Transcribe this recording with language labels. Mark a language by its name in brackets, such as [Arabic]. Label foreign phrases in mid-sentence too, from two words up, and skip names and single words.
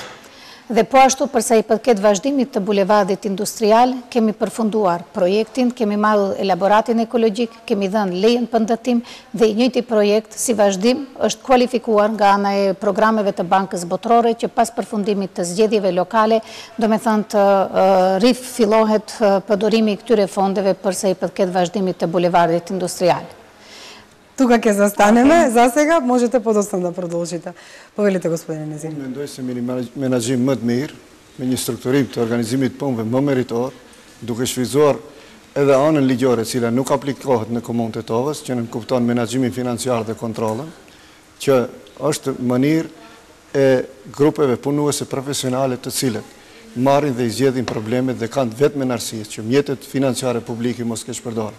[Albanian] Dhe po ashtu përsa i përket vazhdimit të bulevardit industrial, kemi përfunduar projektin, kemi marrë elaboratin ekologjik, kemi dhënë lejen për ndërtim dhe i njëjti projekt si vazhdim është kualifikuar nga ana e programeve të Bankës Botërore që pas përfundimit të zgjedhjeve lokale, do me thënë të rifillohet përdorimi i këtyre fondeve përsa i përket vazhdimit të bulevardit industrial. [Macedonian] Тука ќе застанеме, за сега можете подоцна да продолжите. Повелите, господине Незири. [Albanian] Mendoj se me një menaxhim më të mirë, me një strukturim të organizimit të punëve më meritor, duke shfrytzuar edhe anën ligjore, e cila nuk aplikohet në Komunën e Tetovës, që nënkupton menaxhimin financiar dhe kontrollën, që është mënyrë e grupeve punuese profesionale të cilët marrin dhe i zgjedhin problemet dhe kanë vetëm arsye që mjetet financiare publike mos keq përdorur.